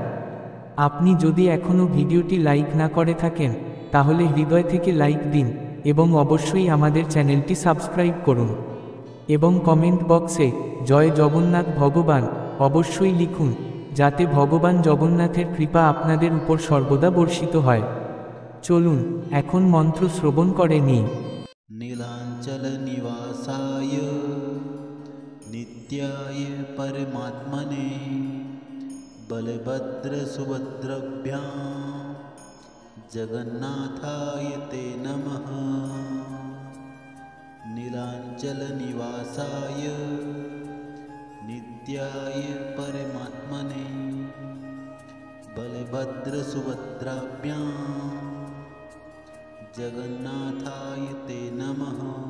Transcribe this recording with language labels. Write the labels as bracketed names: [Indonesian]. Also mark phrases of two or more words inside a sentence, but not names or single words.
[Bangla] আপনি যদি এখনও ভিডিওটি লাইক না করে থাকেন, তাহলে হৃদয় থেকে লাইক দিন এবং অবশ্যই আমাদের চ্যানেলটি সাবস্ক্রাইব করুন। এবং কমেন্ট বক্সে জয় জগন্নাথ ভগবান অবশ্যই লিখুন, যাতে ভগবান জগন্নাথের কৃপা আপনাদের উপর সর্বদা বর্ষিত হয়। চলুন, এখন মন্ত্র শ্রবণ করে নিই। [Sanskrit] नीलांचल निवासाय नित्याय परमात्मने बलभद्र सुभद्रभ्यां जगन्नाथाय ते नमः। नीलांचल निवासाय नित्याय परमात्मने बलभद्र सुभद्राभ्यां जगन्नाथाय ते नमः।